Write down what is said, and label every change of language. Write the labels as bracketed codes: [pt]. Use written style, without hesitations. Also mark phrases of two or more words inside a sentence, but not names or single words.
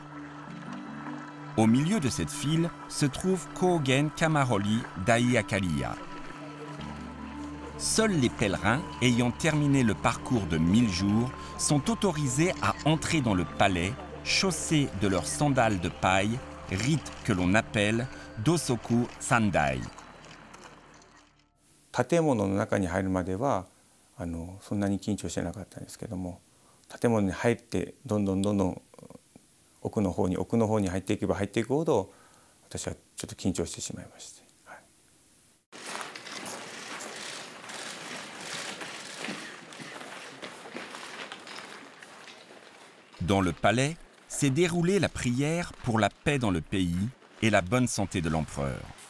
[fr] Au milieu de cette file se trouve Kōgen Kamaroli Daiakaliya. Seuls les pèlerins ayant terminé le parcours de 1000 jours sont autorisés à entrer dans le palais, chaussés de leurs sandales de paille, rite que l'on appelle Dosoku Sandai. [ja] 建物の中に入るまではそんなに緊張してなかったんですけども、建物に入ってどんどん奥の方に入っていけば入っていくほど私はちょっと緊張してしまいまして。はい、 [fr] Dans le palais, s'est déroulée la prière pour la paix dans le pays et la bonne santé de l'empereur.